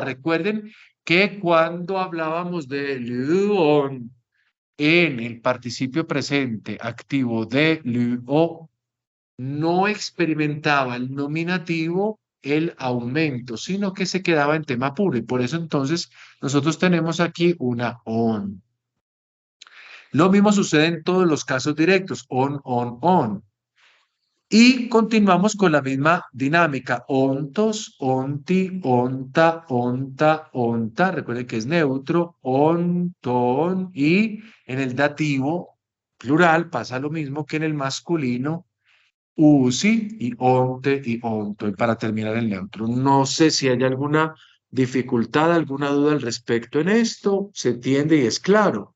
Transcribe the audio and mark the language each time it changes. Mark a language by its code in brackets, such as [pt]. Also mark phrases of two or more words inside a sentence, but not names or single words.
[es] Recuerden que cuando hablábamos de luon, en el participio presente activo de luo, no experimentaba el nominativo el aumento, sino que se quedaba en tema puro. Y por eso entonces nosotros tenemos aquí una on. Lo mismo sucede en todos los casos directos, [el] on, on, on. [es] Y continuamos con la misma dinámica, [el] ontos, onti, onta, onta, onta. [es] Recuerden que es neutro, onton, y en el dativo plural pasa lo mismo que en el masculino, usi y onte y onto. Y para terminar el neutro, no sé si hay alguna dificultad, alguna duda al respecto en esto, se entiende y es claro.